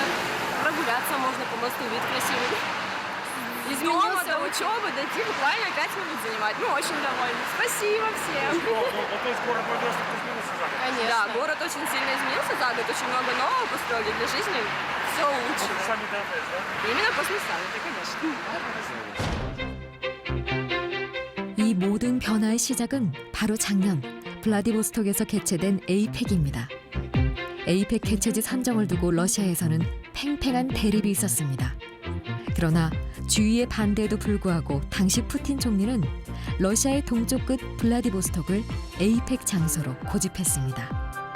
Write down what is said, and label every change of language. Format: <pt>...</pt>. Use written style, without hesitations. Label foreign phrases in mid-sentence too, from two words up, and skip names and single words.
<ru>Прогуляться можно по мосту, вид красивый. Изменился учебы, дойти буквально 5 минут занимать. Мы очень довольны. Спасибо всем. То есть город Владивосток изменился за год? Конечно. Да, город очень сильно изменился за год. Очень много нового построили для жизни. Все лучше. Саммит АТЭС, да? Именно после саммита, конечно.</ru> <ko>이 모든 변화의 시작은 바로 작년 블라디보스톡에서 개최된 에이펙입니다. 에이펙 개최지 선정을 두고 러시아에서는 팽팽한 대립이 있었습니다. 그러나 주위의 반대에도 불구하고 당시 푸틴 총리는 러시아의 동쪽 끝 블라디보스톡을 에이펙 장소로 고집했습니다.</ko>